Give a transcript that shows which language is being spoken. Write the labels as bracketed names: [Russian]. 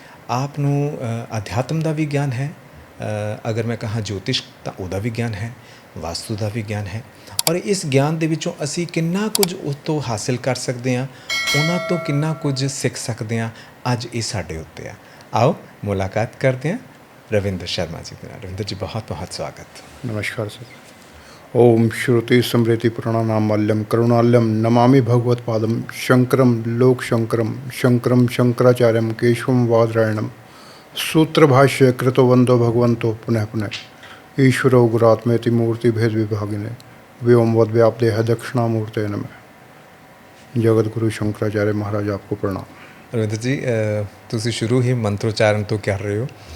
[Punjabi] ਆਪ ਨੂੰ ਅਧਿਆਤਮ ਦਾ ਵੀ ਗਿਆਨ ਹੈ, ਅਗਰ ਮੈਂ ਕਹਾਂ ਜੋਤਿਸ਼ ਤਾਂ ਉਹਦਾ ਵੀ ਗਿਆਨ ਹੈ, ਵਾਸਤੂ ਦਾ ਵੀ ਗਿਆਨ ਹੈ ਔਰ ਇਸ ਗਿਆਨ ਦੇ ਵਿੱਚੋਂ ਅਸੀਂ ਕਿੰਨਾ ਕੁਝ ਉਸ ਤੋਂ ਹਾਸਿਲ ਕਰ ਸਕਦੇ ਹਾਂ, ਉਹਨਾਂ ਤੋਂ ਕਿੰਨਾ ਕੁਝ ਸਿੱਖ ਸਕਦੇ ਹਾਂ, ਅੱਜ ਇਹ ਸਾਡੇ ਉੱਤੇ ਆ। ਆਓ ਮੁਲਾਕਾਤ ਕਰਦੇ ਹਾਂ रविंद्र शर्मा जी के। [Hindi] रविंद्र जी बहुत बहुत स्वागत। नमस्कार सर। [Sanskrit] ओम श्रुति स्मृति प्रणमामल्लम करुणालम नमामि भगवत पादम शंकरम लोक शंकरम शंकरम शंकराचार्यम केशवम वादरायणम सूत्र भाष्य कृतो वंदो भगवंतो पुनः पुनः ईश्वरो गुरात्मेति मूर्ति भेद विभागिने व्योमवद व्याप्देह दक्षिणामूर्ते नमः। [Hindi] जगत गुरु शंकराचार्य महाराज आपको प्रणाम। [Punjabi] रविंद्र जी ਤੁਸੀਂ ਸ਼ੁਰੂ ਹੀ ਮੰਤਰੋਚਾਰਨ ਤੋਂ ਕਰ ਰਹੇ ਹੋ।